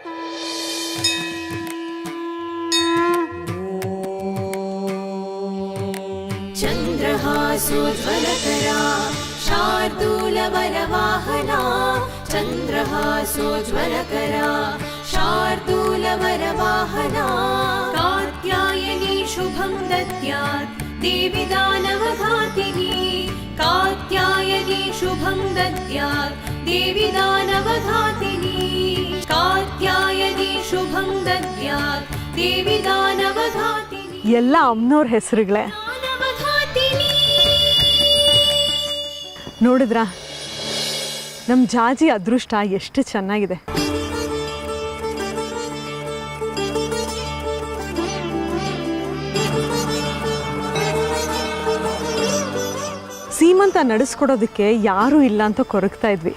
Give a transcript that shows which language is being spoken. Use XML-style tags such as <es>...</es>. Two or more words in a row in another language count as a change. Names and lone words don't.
<sa>ಚಂದ್ರಹಾಸೋಜ್ವಲಕರಾ ಶಾರ್ದೂಲವರವಾಹನಾ ಚಂದ್ರಹಾಸೋಜ್ವಲಕರಾ ಶಾರ್ದೂಲವರವಾಹನಾ ಕಾತ್ಯಾಯನಿ ಶುಭಂ ದದ್ಯಾತ್ ದೇವಿ ದಾನವಘಾತಿನಿ ಕಾತ್ಯಾಯನಿ ಶುಭಂ ದದ್ಯಾತ್ ದೇವಿ ದಾನವಘಾತಿನಿ ಕಾತ್ಯಾಯನಿ ಶುಭಂ ದದ್ಯಾತ್ ದೇವಿ ದಾನವಘಾತಿನಿ.</sa> <kn>ಎಲ್ಲ ಅಮ್ಮನವ್ರ ಹೆಸರುಗಳೇ. ನೋಡಿದ್ರ ನಮ್ಮ ಜಾಜಿ ಅದೃಷ್ಟ ಎಷ್ಟು ಚೆನ್ನಾಗಿದೆ. ಸೀಮಂತ ನಡೆಸ್ಕೊಡೋದಕ್ಕೆ ಯಾರೂ ಇಲ್ಲ ಅಂತ ಕೊರಗ್ತಾ ಇದ್ವಿ.</kn>